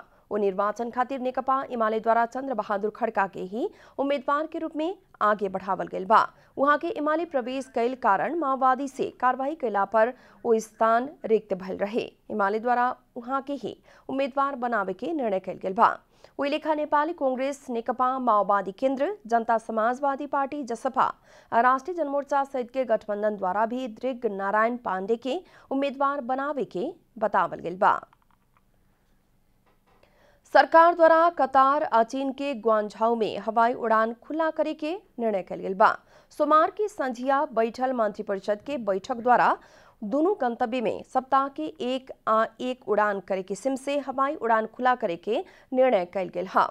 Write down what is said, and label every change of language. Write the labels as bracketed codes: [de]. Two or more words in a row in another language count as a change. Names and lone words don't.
[bho] वो निर्वाचन खातिर नेकपा एमाले द्वारा चंद्र बहादुर खड़का के ही उम्मीदवार के रूप में आगे बढ़ावल गयल बा। वहां के एमाले प्रवेश कैल कारण माओवादी से कार्रवाई कैला पर वो स्थान रिक्त भयल रहे। एमाले द्वारा वहां के ही उम्मीदवार बनावे के निर्णय कैल गेल बा। वही लेखा नेपाली कांग्रेस, नेकपा माओवादी केंद्र, जनता समाजवादी पार्टी जसपा, राष्ट्रीय जनमोर्चा सहित के गठबंधन द्वारा भी दृग नारायण पांडे के उम्मीदवार बनावे के बतावल गेल बा। सरकार द्वारा कतार आ चीन के ग्वांझाऊ में हवाई उड़ान खुला करे के निर्णय कल गेल बा। सोमवार की संझिया बैठल मंत्रिपरिषद के बैठक द्वारा दोनों गंतव्य में सप्ताह के एक उड़ान करे किस्म से हवाई उड़ान खुला करे के निर्णय कल गेल है।